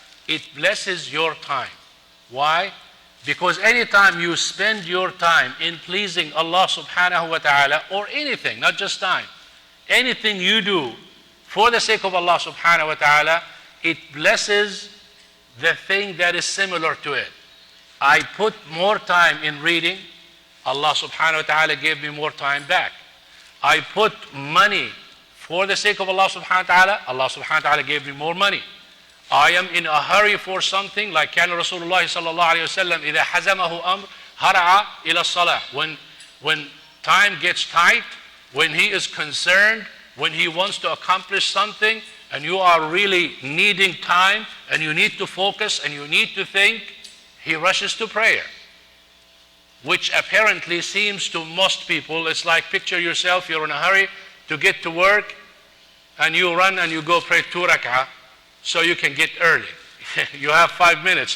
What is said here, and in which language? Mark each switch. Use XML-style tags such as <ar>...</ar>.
<en>It blesses your time. Why? Because anytime you spend your time in pleasing Allah subhanahu wa ta'ala, or anything, not just time, anything you do for the sake of Allah subhanahu wa ta'ala, it blesses the thing that is similar to it. I put more time in reading, Allah subhanahu wa ta'ala gave me more time back. I put money for the sake of Allah subhanahu wa ta'ala, Allah subhanahu wa ta'ala gave me more money. I am in a hurry for something, like</en> <ar>كان رسول الله صلى الله عليه وسلم إذا حزمه أمر هرع إلى الصلاة.</ar> <en>When time gets tight, when he is concerned, when he wants to accomplish something, and you are really needing time, and you need to focus, and you need to think, he rushes to prayer. Which apparently seems to most people, it's like picture yourself, you're in a hurry to get to work, and you run and you go pray 2 rak'ah, so you can get early. You have 5 minutes.</en>